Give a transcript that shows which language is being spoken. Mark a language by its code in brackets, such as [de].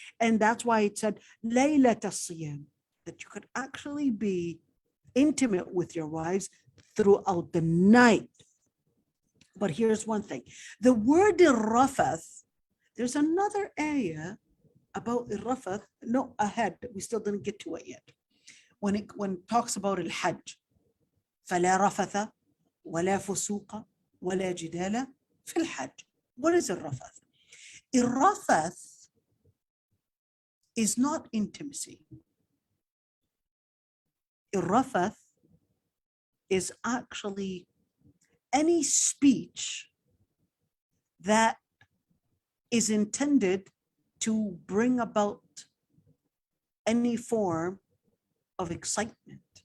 [en] And that's why it said, Laylat as-Siyam, that you could actually be intimate with your wives throughout the night. But here's one thing. The word rafath, there's another ayah about rafath. No, ahead, we still didn't get to it yet. When it talks about al-Hajj, [ar] فَلَا رَفَثَ وَلَا فُسُوقَ وَلَا جِدَالَ فِي الْحَجِّ. [en] What is الرفث? الرفث is not intimacy. الرفث is actually any speech that is intended to bring about any form of excitement.